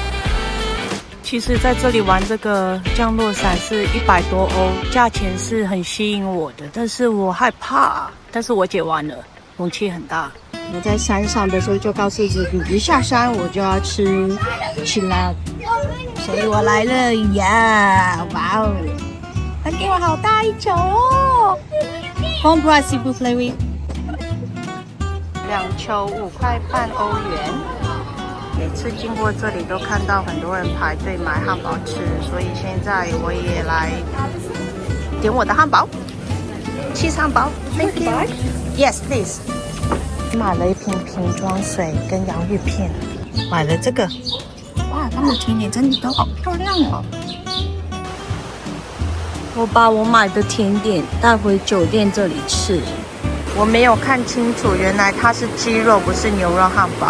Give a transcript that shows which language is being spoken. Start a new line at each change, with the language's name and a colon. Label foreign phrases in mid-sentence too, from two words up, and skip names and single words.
Chinese: 其实在这里玩这个降落伞是100多欧，价钱是很吸引我的，但是我害怕，但是我解完了，勇气很大。我在山上的时候就告诉自己，一下山我就要吃辣，所以我来了呀！哇哦，他给我好大一球哦 ！
French: Bon price s'il vous plaît, oui。
Chinese: 2 球5块半欧元。每次经过这里都看到很多人排队买汉堡吃，所以现在我也来点我的汉堡，cheese汉堡。
English: Thank you. Yes, please.
Chinese: 买了一瓶瓶装水跟洋芋片，买了这个。哇，他们甜点真的都好漂亮哦！我把我买的甜点带回酒店这里吃。我没有看清楚，原来它是鸡肉，不是牛肉汉堡。